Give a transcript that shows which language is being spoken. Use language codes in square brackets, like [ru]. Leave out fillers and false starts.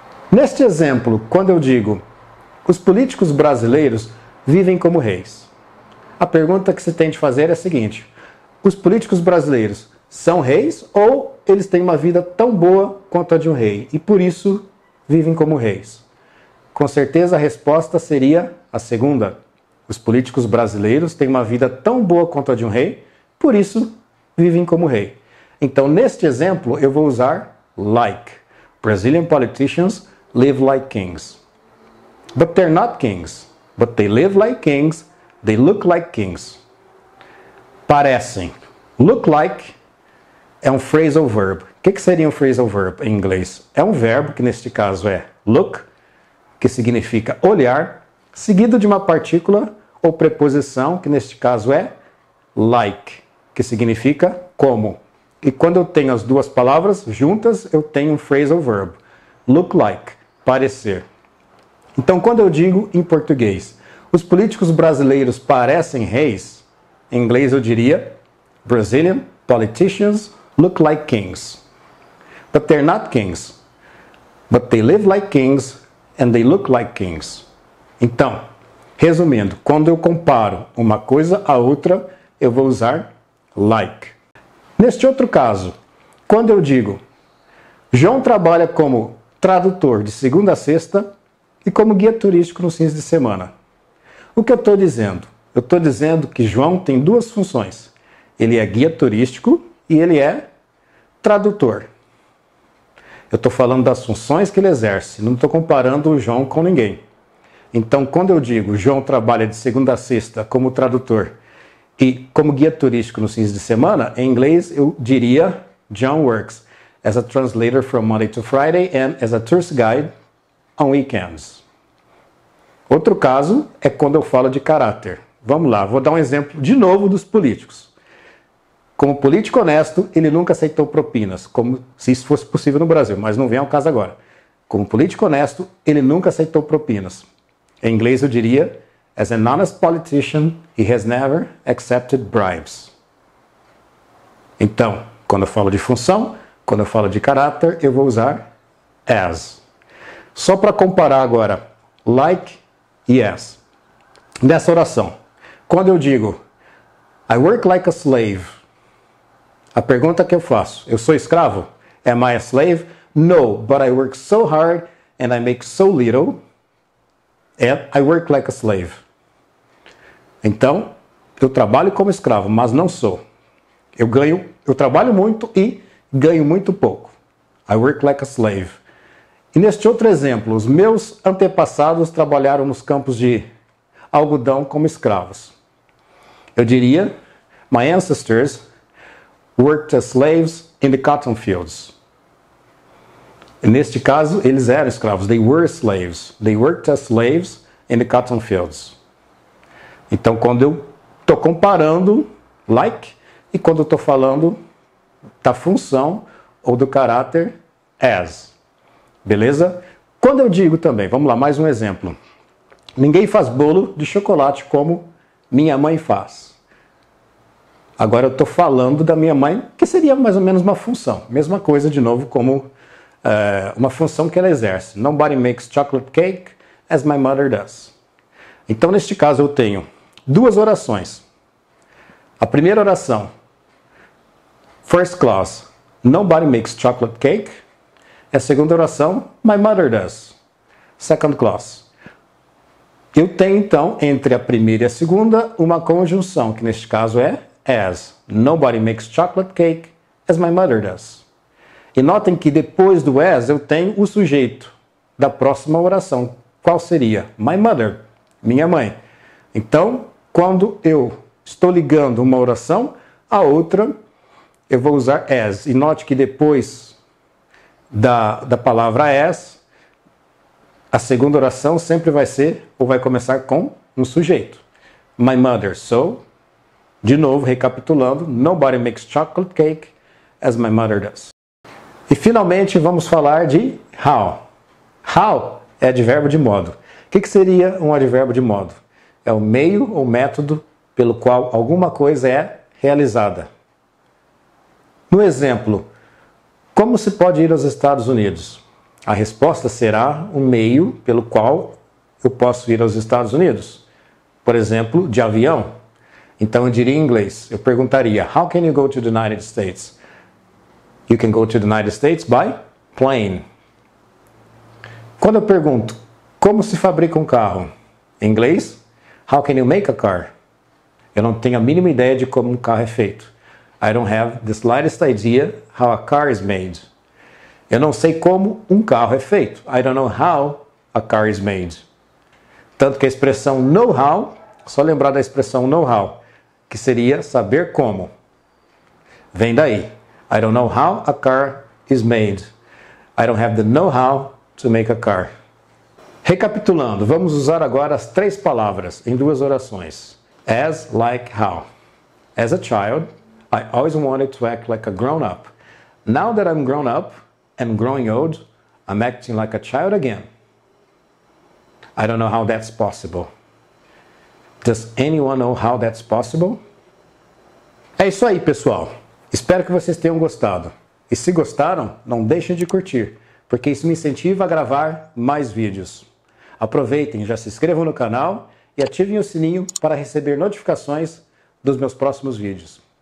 [pt] Neste exemplo, quando eu digo os políticos brasileiros vivem como reis, a pergunta que se tem de fazer é a seguinte: os políticos brasileiros são reis ou eles têm uma vida tão boa quanto a de um rei e por isso vivem como reis? Com certeza a resposta seria a segunda. Os políticos brasileiros têm uma vida tão boa quanto a de um rei, por isso vivem como rei. Então, neste exemplo, eu vou usar like. [en] Brazilian politicians live like kings. But they're not kings. But they live like kings. They look like kings. [pt] Parecem. Look like é um phrasal verb. O que seria um phrasal verb em inglês? É um verbo que neste caso é look, que significa olhar, seguido de uma partícula ou preposição, que neste caso é like, que significa como. E quando eu tenho as duas palavras juntas, eu tenho um phrasal verb. Look like, parecer. Então, quando eu digo em português, os políticos brasileiros parecem reis, em inglês eu diria [en] Brazilian politicians look like kings. But they're not kings. But they live like kings and they look like kings. [pt] Então, resumindo, quando eu comparo uma coisa a outra, eu vou usar like. Neste outro caso, quando eu digo João trabalha como tradutor de segunda a sexta e como guia turístico nos fins de semana. O que eu estou dizendo? Eu estou dizendo que João tem 2 funções. Ele é guia turístico e ele é tradutor. Eu estou falando das funções que ele exerce, não estou comparando o João com ninguém. Então, quando eu digo João trabalha de segunda a sexta como tradutor e como guia turístico nos fins de semana, em inglês eu diria [en] John works as a translator from Monday to Friday and as a tourist guide on weekends. [pt] Outro caso é quando eu falo de caráter. Vamos lá, vou dar um exemplo de novo dos políticos. Como político honesto, ele nunca aceitou propinas, como se isso fosse possível no Brasil, mas não vem ao caso agora. Como político honesto, ele nunca aceitou propinas. Em inglês eu diria, [en] as an honest politician, he has never accepted bribes. [pt] Então, quando eu falo de função, quando eu falo de caráter, eu vou usar as. Só para comparar agora, like e as. Nessa oração, quando eu digo, [en] I work like a slave, [pt] a pergunta que eu faço, eu sou escravo? [en] Am I a slave? No, but I work so hard and I make so little and I work like a slave. [pt] Então, eu trabalho como escravo, mas não sou. Eu trabalho muito e ganho muito pouco. [en] I work like a slave. [pt] E neste outro exemplo, os meus antepassados trabalharam nos campos de algodão como escravos. Eu diria, [en] my ancestors worked as slaves in the cotton fields. [pt] E neste caso, eles eram escravos. [en] They were slaves. They worked as slaves in the cotton fields. [pt] Então, quando eu estou comparando like e quando eu estou falando da função ou do caráter as. Beleza? Quando eu digo também, vamos lá, mais um exemplo. Ninguém faz bolo de chocolate como minha mãe faz. Agora eu estou falando da minha mãe, que seria mais ou menos uma função. Mesma coisa, de novo, como uma função que ela exerce. [en] Nobody makes chocolate cake as my mother does. [pt] Então, neste caso, eu tenho 2 orações. A primeira oração, [en] first clause, nobody makes chocolate cake. [pt] A segunda oração, [en] my mother does. Second clause. [pt] Eu tenho, então, entre a primeira e a segunda, uma conjunção, que neste caso é as. [en] Nobody makes chocolate cake as my mother does. [pt] E notem que depois do as eu tenho o sujeito da próxima oração. Qual seria? [en] My mother, [pt] minha mãe. Então, quando eu estou ligando uma oração à outra, eu vou usar as. E note que depois da palavra as, a segunda oração sempre vai ser, ou vai começar com um sujeito. [en] My mother, so, [pt] de novo, recapitulando, [en] nobody makes chocolate cake as my mother does. [pt] E finalmente vamos falar de how. How é advérbio de modo. O que seria um advérbio de modo? É o meio ou método pelo qual alguma coisa é realizada. No exemplo, como se pode ir aos Estados Unidos? A resposta será o meio pelo qual eu posso ir aos Estados Unidos. Por exemplo, de avião. Então eu diria em inglês, eu perguntaria, [en] how can you go to the United States? You can go to the United States by plane. [pt] Quando eu pergunto, como se fabrica um carro? Em inglês, [en] how can you make a car? [pt] Eu não tenho a mínima ideia de como um carro é feito. [en] I don't have the slightest idea how a car is made. [pt] Eu não sei como um carro é feito. [en] I don't know how a car is made. [pt] Tanto que a expressão know-how, só lembrar da expressão know-how, que seria saber como. Vem daí. [en] I don't know how a car is made. I don't have the know-how to make a car. [pt] Recapitulando, vamos usar agora as 3 palavras em 2 orações. [en] As, like, how. As a child, I always wanted to act like a grown-up. Now that I'm grown up and growing old, I'm acting like a child again. I don't know how that's possible. Does anyone know how that's possible? [pt] É isso aí, pessoal. Espero que vocês tenham gostado. E se gostaram, não deixem de curtir, porque isso me incentiva a gravar mais vídeos. Aproveitem, já se inscrevam no canal e ativem o sininho para receber notificações dos meus próximos vídeos.